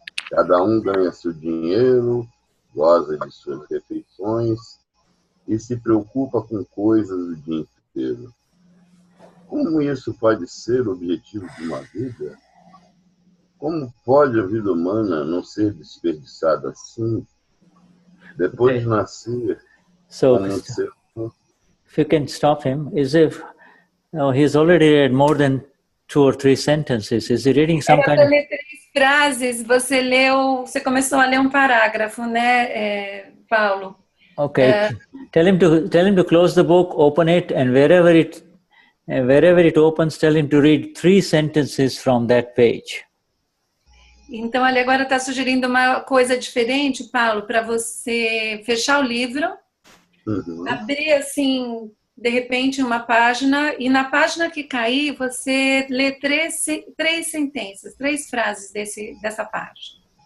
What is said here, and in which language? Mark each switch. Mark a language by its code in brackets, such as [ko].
[pt] Cada um ganha seu dinheiro, goza de suas refeições e se preocupa com coisas o dia inteiro. Como isso pode ser o objetivo de uma vida? Como pode a vida humana não ser desperdiçada assim? Depois de nascer, [en] if you can stop him, he's already read more than 2 or 3 sentences. Is he reading some kind of... [pt] ler 3 frases, você começou a ler um parágrafo, né, Paulo? [en] Okay. Tell him to close the book, open it, and wherever it opens, tell him to read 3 sentences from that page. [pt] Então, ele agora está sugerindo uma coisa diferente, Paulo, para você fechar o livro, abrir, assim, de repente, uma página, e na página que cair, você lê 3 sentenças, 3 frases dessa página.